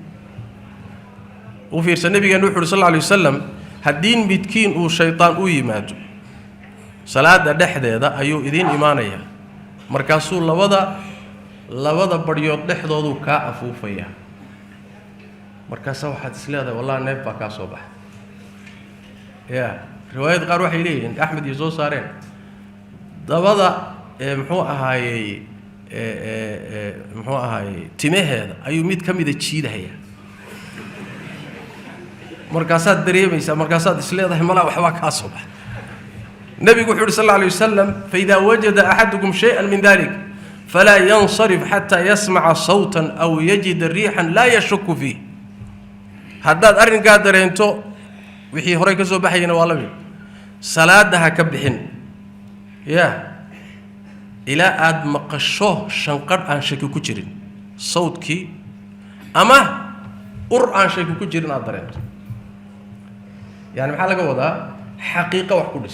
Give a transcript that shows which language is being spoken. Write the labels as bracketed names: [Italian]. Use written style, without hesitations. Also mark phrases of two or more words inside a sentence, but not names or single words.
[Somali] u fiirsa nabigeenu wuxuu [Arabic] صلى الله عليه وسلم [Somali] haddii midkiin uu shaytaan u yimaado salaada dhexdeeda ayuu idin imaanaya markaasuu labada baryood dhexdoodu ka afuufaya markaas waxaad isleedahay wallahi neef baa ka soo baxay riwaayad qaar waxay leeyihiin Ahmed iyo soo saareen dabada muxuu ahaayay timaheeda ayuu mid ka mid ah jiidahaya markaasaad dareemaysaa markaasaad isleedahay malaa waxba ka soo baxay nabigu wuxuu [Arabic] صلى الله عليه وسلم فإذا وجد أحدكم شيئا من ذلك فلا ينصرف حتى يسمع صوتا أو يجد ريحا لا يشك في [Somali] haddaad arrinkaa dareento wixii hore ka soo baxayna waa la mid salaada ha ka bixin ila aad maqasho shanqar aan shaki ku jirin sawdkii ama ur aan shaki ku jirin aad dareento yani maxaa laga wadaa xaqiiqo wax ku dhis